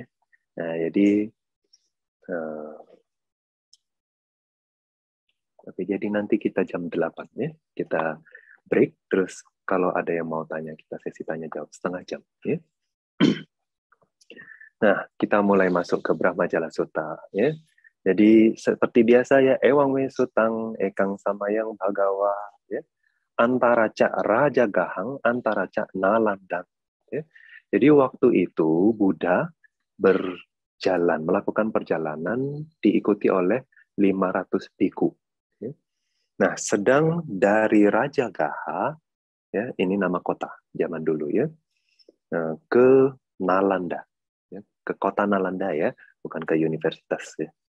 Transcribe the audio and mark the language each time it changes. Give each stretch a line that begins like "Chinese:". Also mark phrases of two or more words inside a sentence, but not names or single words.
Indonesian: Nah, jadi jadi nanti kita jam 8 ya. Kita break, terus kalau ada yang mau tanya, kita sesi tanya jawab setengah jam. Ya. Nah, kita mulai masuk ke Brahmajala Sutta. Ya. Jadi seperti biasa ya,
Pali: ewang we sutang ekang samayang bhagawa, ya. Antara cak Raja Gahang, antara cak Nalandang.
Indonesian: Ya. Jadi waktu itu Buddha berjalan, melakukan perjalanan diikuti oleh 500 biku. Ya. Nah, sedang dari Raja Gaha, ya, ini nama kota zaman dulu ya, ke Nalanda, ya, ke kota Nalanda ya, bukan ke universitas ya.